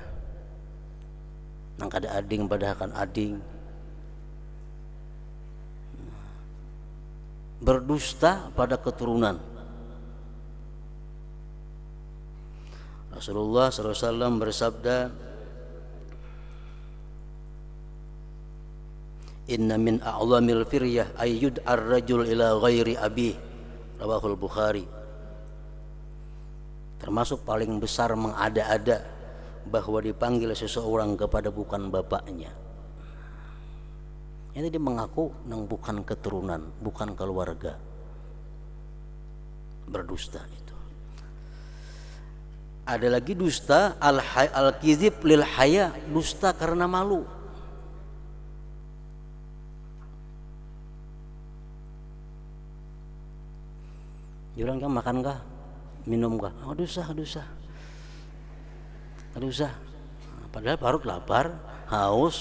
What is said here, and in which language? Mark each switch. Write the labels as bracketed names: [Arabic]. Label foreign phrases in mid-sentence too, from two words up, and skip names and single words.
[Banjar] Nang kada ading pada akan ading. Berdusta pada keturunan. Rasulullah SAW bersabda, [Arabic] إن من أعظم الفرية أيد الرجل إلى غير أبيه رواه البخاري. [Banjar] Termasuk paling besar mengada-ada bahwa dipanggil seseorang kepada bukan bapaknya. Ini dia mengaku nang bukan keturunan, bukan keluarga. Berdusta itu. Ada lagi dusta [Arabic] الكذب للحياء, [Banjar] dusta karena malu. Jurang kan makan kah? Minum kah? Oh, dosa. Padahal perut lapar, haus.